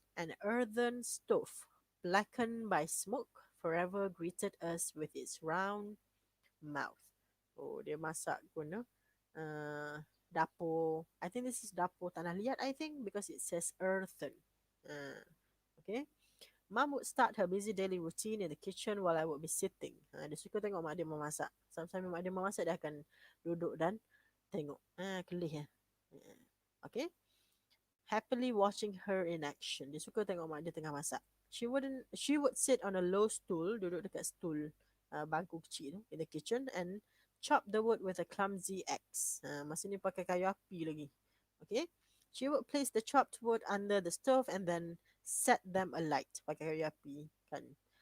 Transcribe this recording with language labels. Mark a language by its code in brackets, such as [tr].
[en] An earthen stove, blackened by smoke, forever greeted us with its round mouth. [ms] Oh, dia masak guna dapur. [en] I think this is [ms] dapur tanah liat, [en] I think, because it says earthen. Okay. Mom would start her busy daily routine in the kitchen while I would be sitting. [ms] Dia suka tengok mak dia memasak. Sambil mak dia memasak, dia akan duduk dan tengok. Kelih ya. Okay. [en] Happily watching her in action. [ms] Dia suka tengok mak dia tengah masak. [en] She would sit on a low stool, [ms] duduk dekat stool bangku kecil tu [en] in the kitchen and chop the wood with a clumsy axe. [ms] Masa ni pakai kayu api lagi. [en] Okay. She would place the chopped wood under the stove and then set them alight [ms] pakai kayu api kan.